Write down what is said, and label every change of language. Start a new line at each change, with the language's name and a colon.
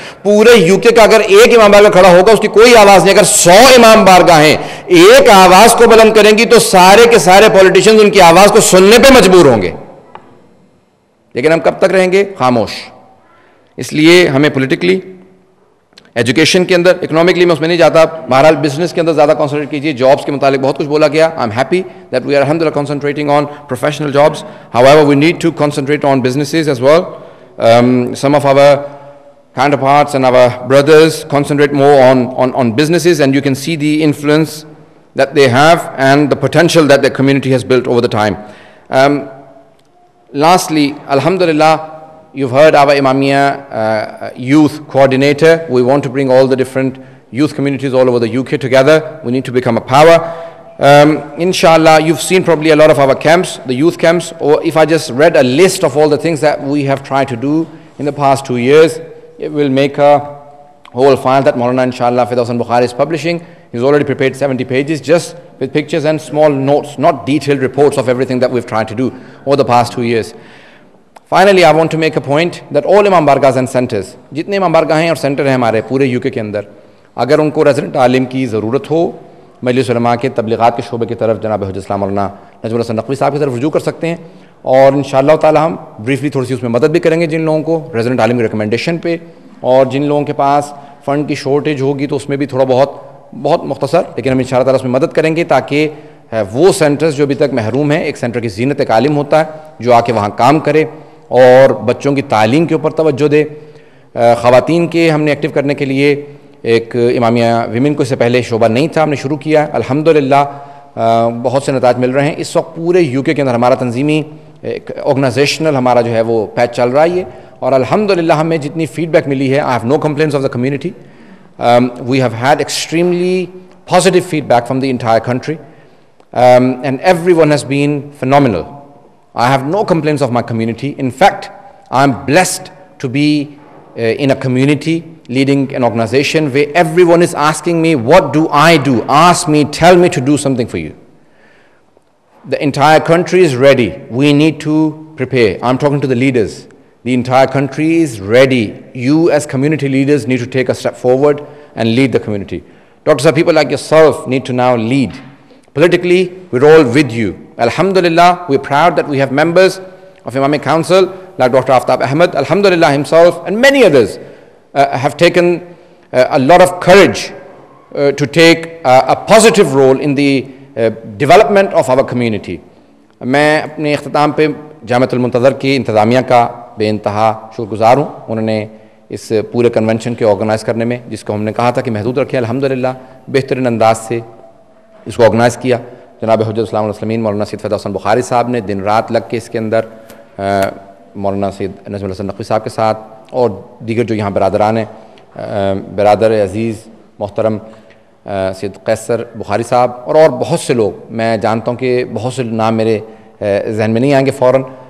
Urdu: پورے یو کے کا اگر ایک امام بارگاہ کھڑا ہوگا اس کی کوئی آواز نہیں. اگر 100 امام بارگاہیں ایک آواز کو بلند کریں گی تو سارے کے سارے پولیٹیشنز ان کی آواز کو سننے پہ مجبور ہوں گے. لیکن ہم کب تک رہیں گے؟ خاموش. اس لیے ہمیں پولیٹیکلی, ایجوکیشن کے اندر, اکنامکلی میں اس میں نہیں جاتا, بہرحال بزنس کے اندر زیادہ کانسنٹریٹ کیجیے. جابس کے متعلق بہت کچھ بولا گیا.
English: I am happy that we are الحمدللہ concentrating on professional jobs. However, we need to concentrate on businesses as well. Some of our counterparts and our brothers concentrate more on businesses, and you can see the influence that they have and the potential that their community has built over the time. Lastly, alhamdulillah, you've heard our Imamiyya youth coordinator. We want to bring all the different youth communities all over the UK together. We need to become a power. Inshallah, you've seen probably a lot of our camps, the youth camps, or if I just read a list of all the things that we have tried to do in the past 2 years, it will make a whole file that Maulana inshallah Firdaus Bukhari is publishing. He's already prepared 70 pages just with pictures and small notes, not detailed reports of everything that we've tried to do over the past 2 years. Finally, I want to make a point that all Imam Bargahs and centers,
Urdu: jitne Imam Bargah hain aur center hain hamare pure UK ke andar, agar unko resident alim ki zarurat ho, مجلس علماء کے تبلیغات کے شعبے کی طرف جناب حجت اسلام مولانا نجم الحسن نقوی صاحب کی طرف رجوع کر سکتے ہیں. اور انشاءاللہ تعالی ہم بریفلی تھوڑی سی اس میں مدد بھی کریں گے جن لوگوں کو ریزیڈنٹ عالم کی ریکمنڈیشن پہ, اور جن لوگوں کے پاس فنڈ کی شارٹیج ہوگی تو اس میں بھی تھوڑا بہت مختصر, لیکن ہم انشاءاللہ تعالی اس میں مدد کریں گے تاکہ وہ سینٹرز جو ابھی تک محروم ہیں, ایک سینٹر کی زینت ایک عالم ہوتا ہے جو آ کے وہاں کام کرے اور بچوں کی تعلیم کے اوپر توجہ دے. خواتین کے ہم نے ایکٹیو کرنے کے لیے ایک امامیہ ویمن کو اس سے پہلے شعبہ نہیں تھا, ہم نے شروع کیا. الحمدللہ بہت سے نتائج مل رہے ہیں. اس وقت پورے یو کے اندر ہمارا تنظیمی ایک آرگنائزیشنل ہمارا جو ہے وہ پیچ چل رہا ہے یہ, اور الحمدللہ ہمیں جتنی فیڈ بیک ملی ہے,
English: I have no complaints of the community. We have had extremely positive feedback from the entire country and everyone has been phenomenal. I have no complaints of my community. In fact I am blessed to be in a community leading an organization where everyone is asking me, what do I do? Ask me, tell me to do something for you. The entire country is ready. We need to prepare. I'm talking to the leaders. The entire country is ready. You as community leaders need to take a step forward and lead the community. Dr. Sahib, people like yourself need to now lead. Politically, we're all with you. Alhamdulillah, we're proud that we have members of Imami Council like Dr. Aftab Ahmed, alhamdulillah himself, and many others have taken a lot of courage to take a positive role in the development of our community.
Urdu: میں اپنے اختتام پہ جامعۃ المنتظر کی انتظامیہ کا بے انتہا شکر گزار ہوں. انہوں نے اس پورے کنونشن کے آرگنائز کرنے میں، جس کو ہم نے کہا تھا کہ محدود رکھیں، الحمدللہ بہترین انداز سے اس کو آرگنائز کیا. جناب حجت الاسلام والمسلمین مولانا سید فیض حسن بخاری صاحب نے دن رات لگ کے اس کے اندر مولانا سید نجم الحسن نقوی صاحب کے ساتھ اور دیگر جو یہاں برادران ہیں، برادر عزیز محترم سید قیصر بخاری صاحب اور بہت سے لوگ، میں جانتا ہوں کہ بہت سے نام میرے ذہن میں نہیں آئیں گے فوراً.